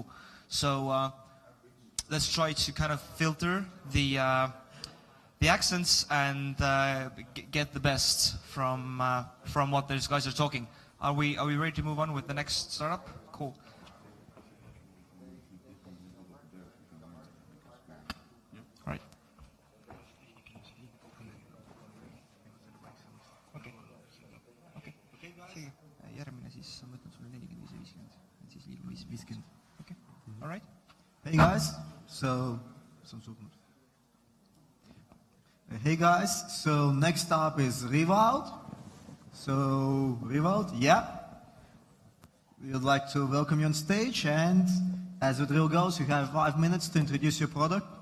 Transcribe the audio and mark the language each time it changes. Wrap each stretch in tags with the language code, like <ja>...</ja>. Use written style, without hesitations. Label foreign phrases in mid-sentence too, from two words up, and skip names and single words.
<en>So let's try to kind of filter the accents and get the best from what those guys are talking. Are we ready to move on with the next startup? Cool. All right. Okay.</en> <et>Järgmine siis ma võtan sulle 45 ja 50, et siis liigume 50.</et> <en>Okay. All right. Hey guys, Hey guys, so next up is Rewild. So Rewild, yeah. We would like to welcome you on stage, and As the drill goes, you have 5 minutes to introduce your product.</en>